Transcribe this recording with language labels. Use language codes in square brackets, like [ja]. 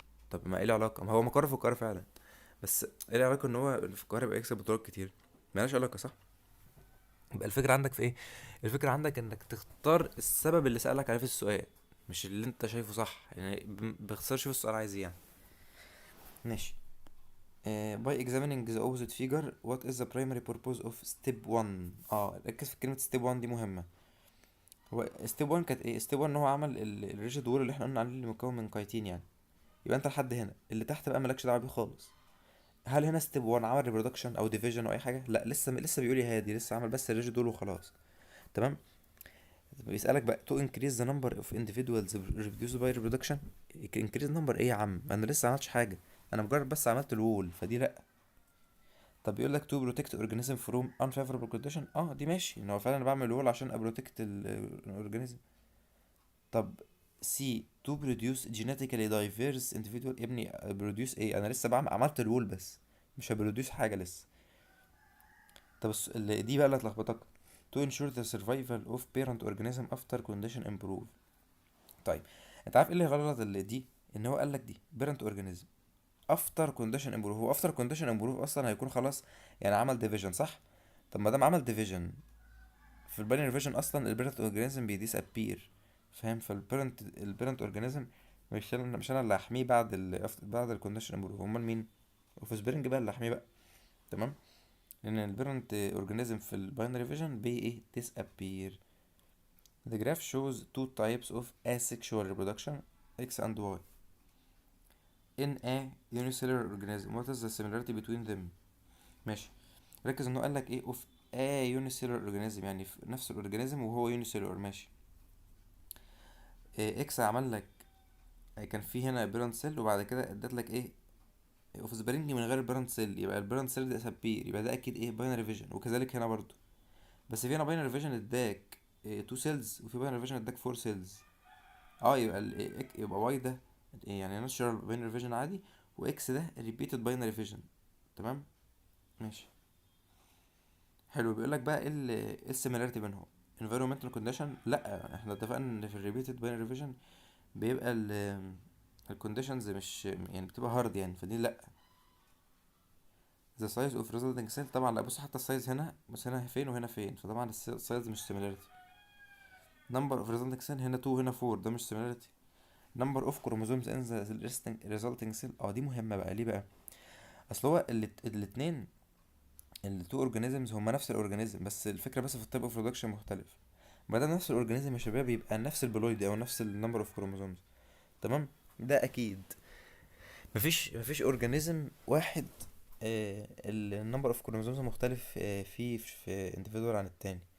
[ar] طب ما ايه العلاقه؟ ما هو مقره في القاهره فعلا، بس ايه العلاقه ان هو في القاهره بقى يكسب بطولات كتير؟ مالهاش علاقه صح. يبقى الفكره عندك في ايه؟ الفكره عندك انك تختار السبب اللي سألك عليه في السؤال، مش اللي انت شايفه صح. يعني باختصار شوف السؤال عايز ايه يعني. ماشي. [en] by examining the opposite figure what is the primary purpose of step 1. [ar] ركز في كلمة step 1 دي مهمة. هو step 1 كانت ايه؟ step 1 ان هو عمل الريجيد وول اللي احنا قلنا عليه اللي مكون من كايتين يعني. يبقى انت لحد هنا، اللي تحت بقى مالكش دعوة بيه خالص. هل هنا ستيب 1 عمل ريبرودكشن او ديفيجن او اي حاجه؟ لا، لسه بيقول يا هادي، لسه عمل بس الريجيد دول وخلاص. تمام. بيسالك بقى [en] to increase the number of individuals reproduced by reproduction. [ar] increase number ايه يا عم؟ انا لسه عملتش حاجه، انا مجرد بس عملت الوول، فدي لا. طب بيقول لك [en] to protect organism from unfavorable condition. [ar] دي ماشي، ان هو فعلا انا بعمل الوول عشان ابروتكت الاورجانيزم. طب سي [en] to produce genetically diverse individual. [ar] يا ابني produce ايه؟ انا لسه عملت الوول بس، مش هبروديوس حاجه لسه. طب دي بقى اللي هتلخبطك. [en] to ensure the survival of parent organism after condition improve. [ar] طيب، انت عارف ايه اللي غلط اللي دي؟ ان هو قال لك دي parent organism after condition improve. هو after condition improve اصلا هيكون خلاص يعني عمل division صح. طب ما دام عمل division في الباينري فيجن اصلا البيرنت اورجانيزم بيديس ابير. فاهم؟ البيرنت اورجانيزم مش انا اللي هحميه بعد الكونديشن امبروف. امال مين؟ اوف سبرينج بقى اللي هحميه بقى. تمام. لان البيرنت اورجانيزم في الباينري فيجن بي ايه disappear. [en] The graph shows two types of asexual reproduction X and Y in a unicellular organism. What is the similarity between them? [ar] ماشي. ركز انه قالك ايه of a unicellular organism، يعني في نفس الاورجانيزم وهو unicellular. ماشي. اكس عمل لك كان في هنا بيرنت سيل، وبعد كده ادت لك ايه اوف سبرينج من غير البيرنت سيل. يبقى البيرنت سيل ده سبير، يبقى ده اكيد ايه باينري فيجن. وكذلك هنا برضو، بس في هنا باينري فيجن اداك 2 سيلز، وفي باينري فيجن اداك 4 سيلز. يبقى يبقى واي ده يعني ناتشورال باينري فيجن عادي، واكس ده ريبيتد باينري فيجن. تمام. ماشي. حلو. بيقول لك بقى ايه السيميلاريتي بينهم؟ environmental condition. لا، احنا اتفقنا ان في الريبيتد باينري فيجن بيبقى الكونديشنز مش يعني بتبقى هارد يعني، فدي لا. [en] the size of resulting cell [ar] طبعا لا. بص حتى السايز هنا، بص هنا فين وهنا فين، فطبعا السايز مش similarity. [en] number of resulting cell [ar] هنا 2 هنا 4، ده مش similarity. number of chromosomes in the resulting cell. دي مهمة بقى. ليه بقى؟ اصل هو الاتنين التو اورجانيزمز هما نفس الاورجانيزم، بس الفكرة بس في التايب اوف برودكشن مختلف. ما دام نفس الاورجانيزم يا شباب يبقى نفس البلويد او نفس النمبر اوف كروموسومز. تمام. ده اكيد. مفيش اورجانيزم واحد النمبر اوف كروموسومز مختلف فيه في individual عن التاني.